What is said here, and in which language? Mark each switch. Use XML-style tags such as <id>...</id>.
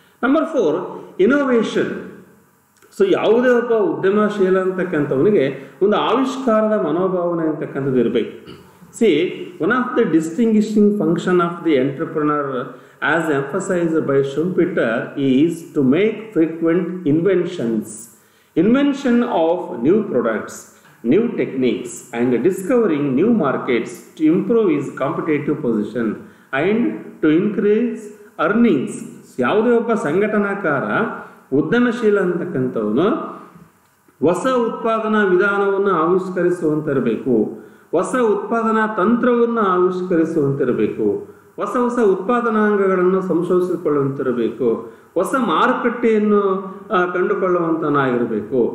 <kn>Number 4, innovation. So ಯಾವುದೇ ಒಬ್ಬ ಉದ್ಯಮಶೀಲ ಅಂತಕ್ಕಂಥವನಿಗೆ ಒಂದು ಆವಿಷ್ಕಾರದ ಮನೋಭಾವನೆ ಅಂತಕ್ಕಂಥದ್ದು ಇರಬೇಕು.</kn> <en>C, one of the distinguishing function of the entrepreneur as emphasized by Schumpeter is to make frequent invention of new products, new techniques and discovering new markets to improve his competitive position and to increase earnings.</en> <kn>ಯಾವುದೇ ಒಬ್ಬ ಸಂಘಟನಾಕಾರ ಉದ್ಯಮಶೀಲ ಅಂತಕ್ಕಂಥವನು ಹೊಸ ಉತ್ಪಾದನಾ ವಿಧಾನವನ್ನು ಆವಿಷ್ಕರಿಸುವಂತಿರಬೇಕು, ಹೊಸ ಉತ್ಪಾದನಾ ತಂತ್ರವನ್ನು ಆವಿಷ್ಕರಿಸುವಂತಿರಬೇಕು, ಹೊಸ ಉತ್ಪಾದನಾಂಗಗಳನ್ನು ಸಂಶೋಧಿಸಿಕೊಳ್ಳುವಂತಿರಬೇಕು, ಹೊಸ ಮಾರುಕಟ್ಟೆಯನ್ನು ಕಂಡುಕೊಳ್ಳುವಂತನಾಗಿರಬೇಕು.</kn>